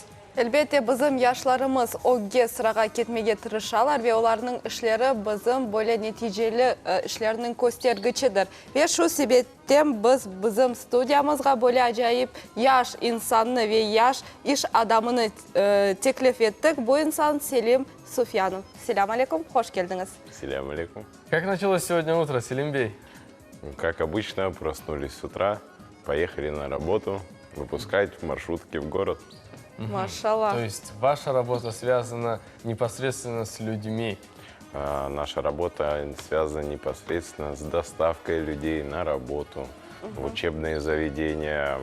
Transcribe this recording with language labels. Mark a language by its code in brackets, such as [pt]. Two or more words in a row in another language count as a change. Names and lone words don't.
[crh] Elbette bizim yaşlarımız o sıraga ketmege tırışalar ve onların işleri bizim böyle neticeli işlerinin göstergecidir. Ve şu sebetten biz bizim stüdyamızga böyle acayip yaş insanını ve yaş iş adamını teklif ettik. Bu insan Selim Sufyanov. [ar] سلام عليكم, [crh] hoş geldiniz. [ar] سلام عليكم. [ru] Как началось сегодня утро, Селим Бей? Как обычно, проснулись с утра, поехали на работу, выпускать маршрутки в город. Машаллах. То есть ваша работа связана непосредственно с людьми. Наша работа связана непосредственно с доставкой людей на работу, в учебные заведения.